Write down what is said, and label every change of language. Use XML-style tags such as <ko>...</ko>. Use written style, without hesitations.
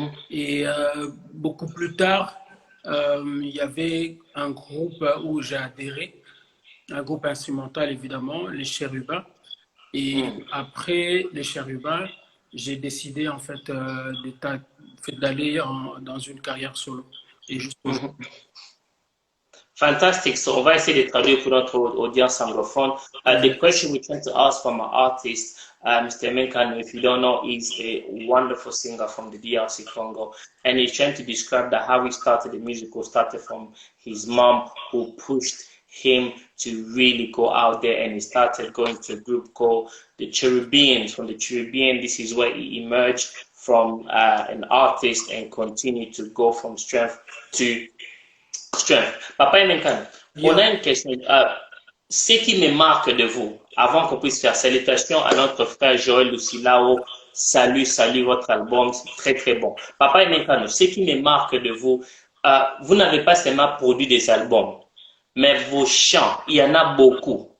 <fr>Et beaucoup plus tard, il y avait un groupe où j'ai adhéré, un groupe instrumental évidemment, les Chérubins. Et après les Chérubins, j'ai décidé en fait d'aller dans une carrière solo. Et justement,</fr> <en>Fantastic.</en> <fr>So, on va essayer de traduire pour notre audience anglophone.</fr> <en>The question we tend to ask from our artist, Mr. Menkano, if you don't know, is a wonderful singer from the DRC Congo. And he's trying to describe that how he started the musical, started from his mom who pushed him to really go out there, and he started going to a group called the Cherubians. From the Cherubian, this is where he emerged from an artist and continued to go from strength to strength.</en> <fr>Papa Emenkan, on a une question. Ce qui me marque de vous, avant qu'on puisse faire salutations à notre frère Joël Lucilao, salut, votre album, c'est très très bon. Papa Emenkan, ce qui me marque de vous, vous n'avez pas seulement produit des albums, mais vos chants, il y en a beaucoup.</fr>